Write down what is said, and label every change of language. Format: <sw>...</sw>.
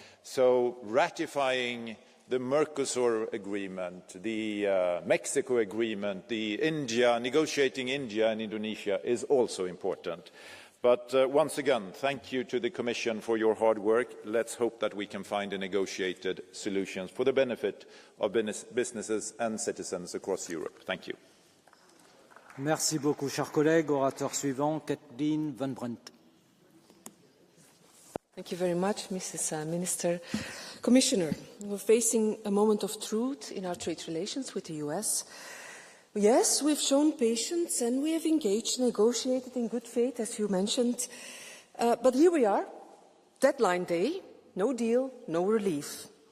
<en>So ratifying the Mercosur agreement, the Mexico agreement, negotiating India and Indonesia is also important. But once again, thank you to the Commission for your hard work. Let's hope that we can find a negotiated solution for the benefit of businesses and citizens across Europe. Thank you.</en> <fr>Merci beaucoup, chers collègues. Orateur suivant, Kathleen Van Brent.</fr> <en>Thank you very much, Mrs. Minister. Commissioner, we're facing a moment of truth in our trade relations with the US. Yes, we've shown patience and we have engaged, negotiated in good faith, as you mentioned. But here we are, deadline day, no deal, no relief.</en>